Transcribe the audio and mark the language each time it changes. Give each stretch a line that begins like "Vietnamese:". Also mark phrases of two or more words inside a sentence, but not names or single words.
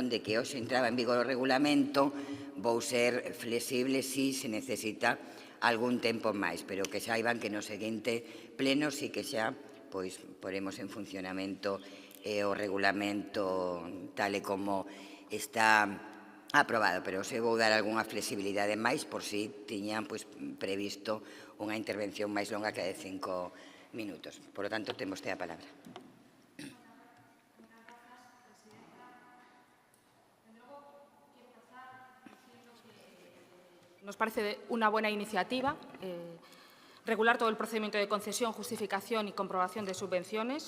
Galician: de que hoxe entraba en vigor o regulamento, vou ser flexible se necesita algún tempo máis, pero que saiban que no seguinte pleno sí que xa poremos en funcionamento o regulamento tal e como está aprobado, pero se vou dar algunha flexibilidade máis por si tiñan previsto unha intervención máis longa que a de 5 minutos.
Spanish: Por lo tanto,
Galician: ten vostede a palabra.
Spanish: Nos parece una buena iniciativa regular todo el procedimiento de concesión, justificación y comprobación de subvenciones.